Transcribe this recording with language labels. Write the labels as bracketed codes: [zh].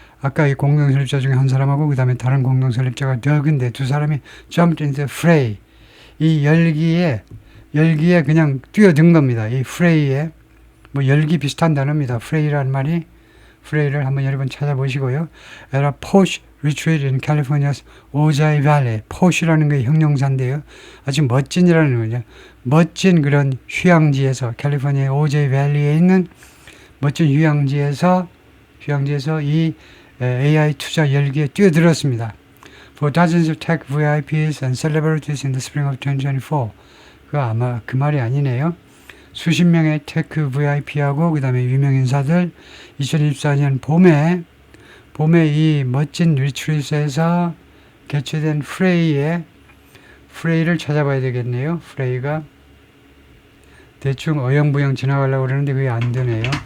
[ko] 아까 이 공동설립자 중에 한 사람하고 그 다음에 다른 공동설립자가 덕인데 두 사람이 [en] jumped into fray. [ko] 이 열기에 그냥 뛰어든 겁니다. 이 fray에 뭐 열기 비슷한 단어입니다. fray라는 말이 fray를 한번 여러분 찾아보시고요. [en] At a posh retreat in California's Ojai Valley. [ko] posh라는 게 형용사인데요. 아주 멋진이라는 거죠. 멋진 그런 휴양지에서 캘리포니아 오제이 밸리에 있는 멋진 휴양지에서 이 AI 투자 열기에 뛰어들었습니다. [en] For dozens of tech VIPs and celebrities in the spring of 2024. [ko] 그 아마 그 말이 아니네요. 수십 명의 테크 VIP하고 그 다음에 유명 인사들 2024년 봄에 이 멋진 리트릿에서 개최된 프레이를 찾아봐야 되겠네요. 프레이가 대충 어영부영 지나가려고 그러는데 그게 안 되네요.